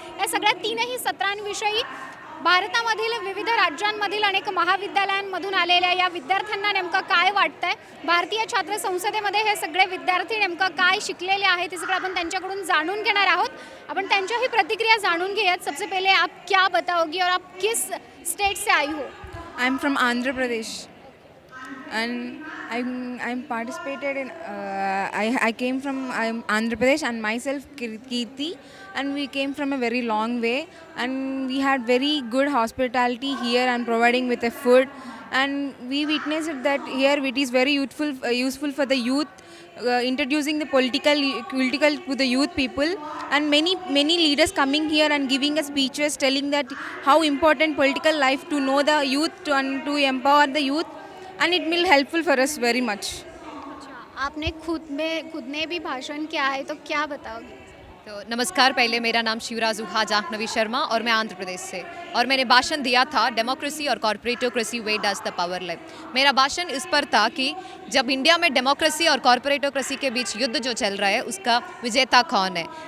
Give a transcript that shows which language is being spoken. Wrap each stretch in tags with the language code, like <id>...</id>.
<mr>या सगळ्या तीनही सत्रांविषयी भारतामधील विविध राज्यांमधील अनेक महाविद्यालयांमधून आलेल्या या विद्यार्थ्यांना नेमकं काय वाटतंय, भारतीय छात्र संसदेमध्ये हे सगळे विद्यार्थी नेमकं काय शिकलेले आहेत, हे सगळं आपण त्यांच्याकडून जाणून घेणार आहोत. आपण त्यांच्याही प्रतिक्रिया जाणून घेऊयात.</mr> <hi>सबसे पहले आप क्या बताओगे और आप किस स्टेट से आई हो?</hi> <en>I'm from Andhra Pradesh, and I'm participated in. I came from Andhra Pradesh, and myself Kirti, and we came from a very long way, and we had very good hospitality here and providing with the food, and we witnessed that here it is very useful for the youth. Introducing the political to the youth people, and many leaders coming here and giving us speeches telling that how important political life to know the youth and to empower the youth, and it will helpful for us very much.</en> <hi>आपने खुद ने भी भाषण किया है, तो क्या बताओगे? तो नमस्कार, पहले मेरा नाम शिवराजू जाह्नवी शर्मा और मैं आंध्र प्रदेश से, और मैंने भाषण दिया था डेमोक्रेसी और कॉर्पोरेटोक्रेसी</hi> <en>Way does the power life.</en> <hi>मेरा भाषण इस पर था कि जब इंडिया में डेमोक्रेसी और कॉर्पोरेटोक्रेसी के बीच युद्ध जो चल रहा है उसका विजेता कौन है.</hi>